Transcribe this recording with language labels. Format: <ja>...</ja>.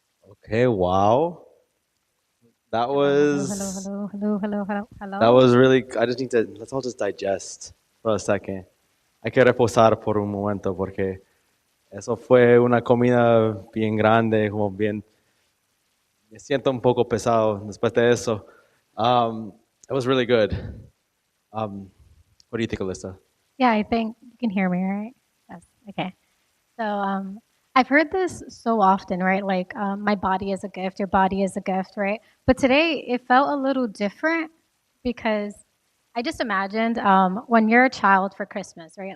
<en>Okay, wow. That Hello, was hello, hello, hello, hello, hello, that hello. was really. I just need to. Let's all just digest for a second.</en> <es>Hay que reposar por un momento porque eso fue una comida bien grande, como bien. Me siento un poco pesado después de eso.</es> <en>It was really good. What do you think, Alyssa? Yeah, I think you can hear me, right? Yes. Okay. So I've heard this so often, right? Like, my body is a gift, your body is a gift, right? But today it felt a little different because I just imagined when you're a child for Christmas, right?</en>